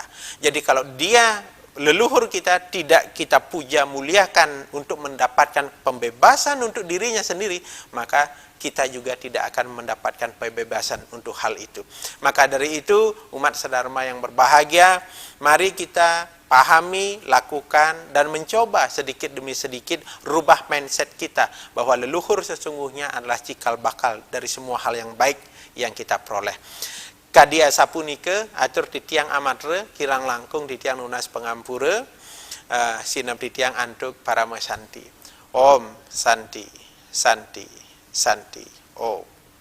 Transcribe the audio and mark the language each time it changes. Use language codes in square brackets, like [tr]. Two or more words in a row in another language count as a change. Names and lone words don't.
[id] Jadi kalau dia, leluhur kita, tidak kita puja muliakan untuk mendapatkan pembebasan untuk dirinya sendiri, maka kita juga tidak akan mendapatkan pembebasan untuk hal itu. Maka dari itu, umat sedharma yang berbahagia, mari kita pahami, lakukan, dan mencoba sedikit demi sedikit rubah mindset kita, bahwa leluhur sesungguhnya adalah cikal bakal dari semua hal yang baik yang kita peroleh. [ban] Kadia sapunike, atur titiang amatre, kirang langkung titiang nunas pengampura, sinam titiang antuk para mesanti. [sa] Om Santi, Santi, Santi. Om.